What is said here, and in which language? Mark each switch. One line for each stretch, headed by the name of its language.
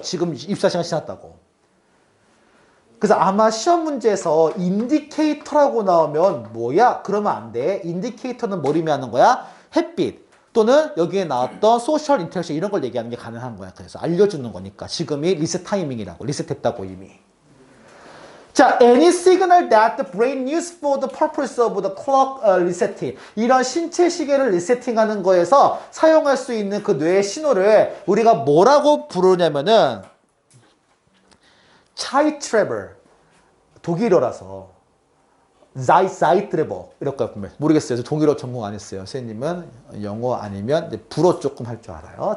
Korean: 지금 24시간 지났다고. 그래서 아마 시험 문제에서 인디케이터라고 나오면 뭐야? 그러면 안 돼. 인디케이터는 뭘 의미하는 거야? 햇빛 또는 여기에 나왔던 소셜 인터랙션 이런 걸 얘기하는 게 가능한 거야. 그래서 알려주는 거니까. 지금이 리셋 타이밍이라고. 리셋했다고 이미.
English: 자, any signal that the brain uses for the purpose of the clock resetting.
Korean: 이런 신체 시계를 리세팅하는 거에서 사용할 수 있는 그 뇌의 신호를 우리가 뭐라고 부르냐면은 Zeitrable. 독일어라서 Zeitrable 이렇게 모르겠어요. 저 독일어 전공 안 했어요. 선생님은 영어 아니면 불어 조금 할 줄 알아요.